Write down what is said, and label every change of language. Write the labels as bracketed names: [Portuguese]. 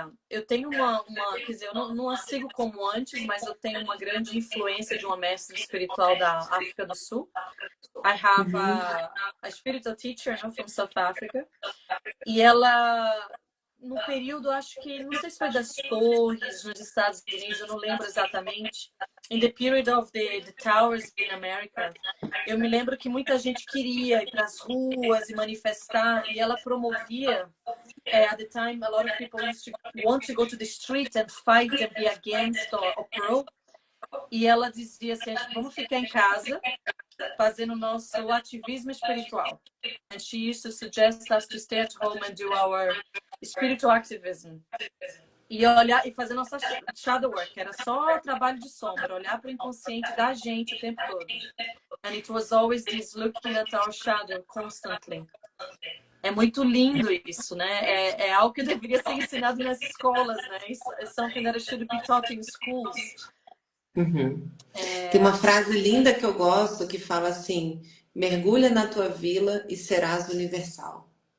[Portuguese] Eu tenho quer dizer, eu não a sigo como antes, mas eu tenho uma grande influência de uma mestra espiritual da África do Sul. [English] I have a spiritual teacher, no, from South Africa. [Portuguese] E ela, no período, acho que, não sei se foi das torres nos Estados Unidos, eu não lembro exatamente. [English] In the period of the towers in America, [Portuguese] eu me lembro que muita gente queria ir para as ruas e manifestar, e ela promovia. [English] At the time, a lot of people used to want to go to the street and fight and be against or pro. [Portuguese] E ela dizia assim, vamos ficar em casa fazendo nosso ativismo espiritual. [English] And she used to suggest us to stay at home and do our spiritual activism. [Portuguese] E olhar e fazer nossa shadow work, era só trabalho de sombra, olhar para o inconsciente da gente o tempo todo. [English] And it was always this looking at our shadow constantly. [Portuguese] É muito lindo isso, né? É algo que deveria ser ensinado nas escolas, né? [English] It's something that should be taught in schools. [Portuguese] Tem uma frase linda que eu gosto que fala assim: mergulha na tua vila e serás universal.